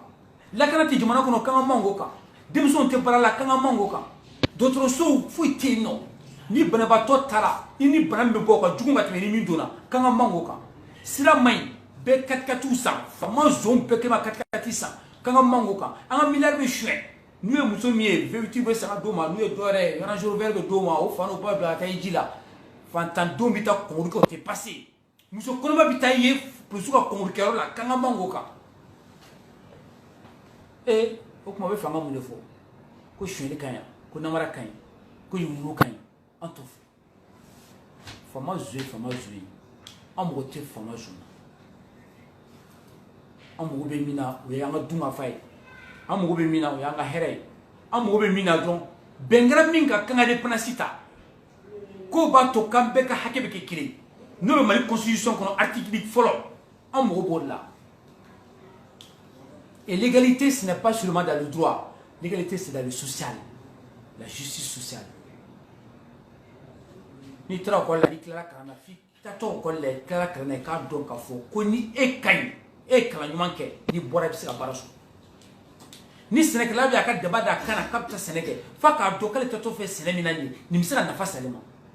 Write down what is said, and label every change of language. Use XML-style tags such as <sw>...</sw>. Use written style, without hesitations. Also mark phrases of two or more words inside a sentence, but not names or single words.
<bm>lakana tɛ jamana kɔnɔ k'an ka manko kan denmisɛnw tɛ baara la k'an ka manko kan dɔgɔtɔrɔsow foyi tɛ yen nɔ ni banabaatɔ taara i ni bana min bɛ bɔ ka jugu ka tɛmɛ ni min donna k'an ka manko kan sira man ɲi bɛɛ katikatiw san faama zon bɛɛ kɛ ma katikati san k'an ka manko kan an ka miliyari bɛ suɲɛ n'u ye muso min ye vérité bɛ san ka d'o ma n'u ye dɔ yɛrɛ range rover bɛ d'o ma o fa n'o ba bila ka taa i ji la fantandenw bɛ taa kɔnkɔri kɛ o tɛ passé muso kɔnɔma bɛ taa i ye polisiw ka kɔnkɔri kɛyɔrɔ la k'an ka manko kan o tuma bɛ fanga mun de fɔ ko suɲɛli ka ɲi ko namara ka ɲi ko yugu ka ɲi an t'o fɛ faama zo ye faama zo ye an mago tɛ faama zo la an mago bɛ min na o ye an ka dunkafa ye an mago bɛ min na o y'an ka hɛrɛ ye an mago bɛ min na dɔrɔn bɛn kɛra min ka kan ka indépendance ta k'o b'a to k'an bɛɛ ka hakɛ bɛ kɛ kelen ye n'o bɛ mali constitution kɔnɔ article fɔlɔ an mago b'o de la</bm> <fr>et l'égalité ce n'est pas seulement dans le droit l'égalité c'est dans le social la justice sociale</fr> <bm>n'i taara ekɔli la n'i tilala kalan na f'i taatɔ ekɔli la i tilala kalan na i k'a dɔn k'a fɔ ko ni e ka ɲi e ye kalan ɲuman kɛ n'i bɔra i bɛ se ka baara sɔrɔ ni sɛnɛkɛla bɛ a ka daba d'a kan na k'a bɛ taa sɛnɛ kɛ f'a k'a dɔn k'ale taatɔ fɛ sɛnɛ min na nin nin bɛ se ka nafa s'ale ma</bm>